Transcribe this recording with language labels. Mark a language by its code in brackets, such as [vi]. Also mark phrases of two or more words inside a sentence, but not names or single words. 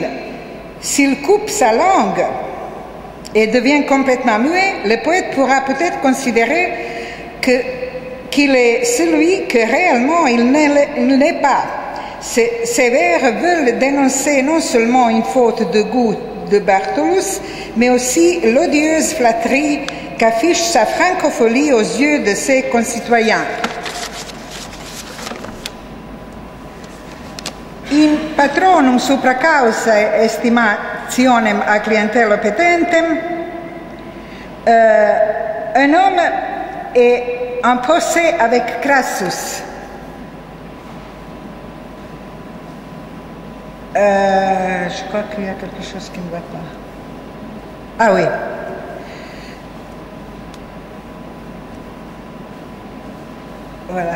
[fr] S'il coupe sa langue et devient complètement muet, le poète pourra peut-être considérer qu'il est celui que réellement il n'est pas. Ces vers veulent dénoncer non seulement une faute de goût de Bartholus, mais aussi l'odieuse flatterie qu'affiche sa francophonie aux yeux de ses concitoyens. [la] In patronum supra causa estimationem a clientelo petentem, [fr] un homme est en procès avec Crassus. Je crois qu'il y a quelque chose qui ne va pas. Ah oui. Voilà.